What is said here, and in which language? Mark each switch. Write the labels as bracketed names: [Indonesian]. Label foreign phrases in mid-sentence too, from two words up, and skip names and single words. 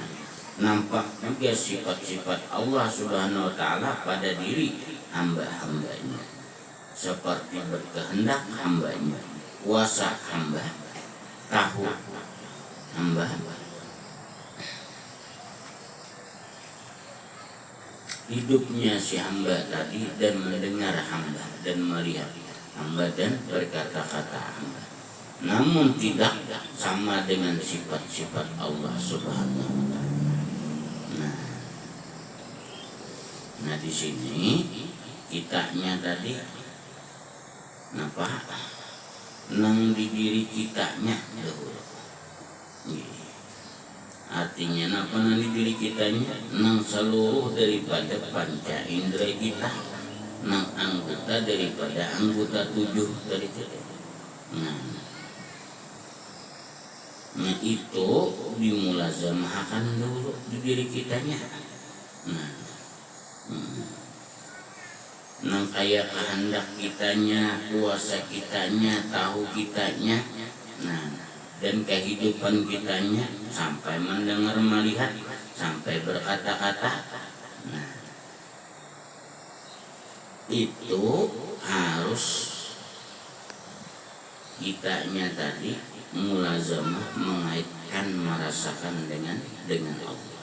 [Indonesian] Nampak juga sifat-sifat Allah [Arabic] سبحانه وتعالى [Indonesian] pada diri hamba-hambanya, seperti berkehendak hambanya, kuasa hamba, tahu hamba, hidupnya si hamba tadi, dan mendengar hamba dan melihat hamba dan berkata-kata hamba. Namun tidak sama dengan sifat-sifat Allah [Arabic] سبحانه وتعالى. [Banjar] Nah di sini kitanya tadi napa nang di diri kitanya dahulu. Artinya napa nang di diri kitanya nang seluruh daripada panca indera kita, nang anggota daripada anggota 7 dari kita. [Indonesian] Nah itu dimulazamahkan dulu di diri kitanya. [Banjar] Nang kaya kehendak kitanya, kuasa kitanya, tahu kitanya, dan kehidupan kitanya, sampai mendengar, melihat, sampai berkata-kata. [Indonesian] Itu harus kitanya tadi mulazamah, mengaitkan, merasakan dengan Allah.